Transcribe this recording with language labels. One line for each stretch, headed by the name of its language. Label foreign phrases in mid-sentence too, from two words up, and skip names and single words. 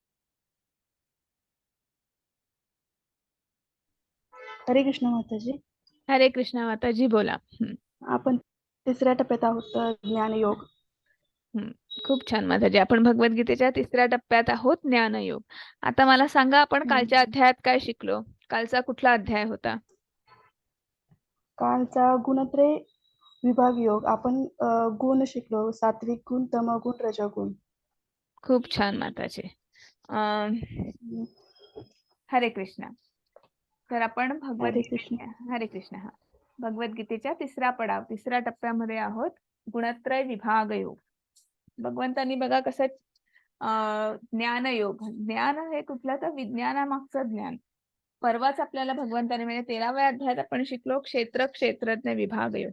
Marathi: हरे कृष्ण माताजी. हरे कृष्णा माताजी बोला. आपण तिसऱ्या टप्प्यात आहोत, ज्ञानयोग. खूप छान माताजी. आपण भगवद्गीतेच्या तिसऱ्या टप्प्यात आहोत, ज्ञानयोग. आता मला सांगा, आपण कालच्या अध्यायात काय शिकलो? कालचा कुठला अध्याय होता? कालचा गुणत्रय विभाग योग. आपण गुण शिकलो, सात्विक गुण, तमगुण, रजगुण. खूप छान माताजी. हरे कृष्णा. तर आपण हरे कृष्ण. हरे कृष्ण. हा, भगवद्गीतेच्या तिसऱ्या टप्प्यामध्ये आहोत, गुणत्रय विभाग योग. भगवंतांनी बघा कसं ज्ञानयोग, ज्ञान हे कुठलं तर विज्ञानामागचं ज्ञान. परवाच आपल्याला भगवंतांनी म्हणजे 13व्या अध्यायात आपण शिकलो क्षेत्रज्ञ विभाग योग.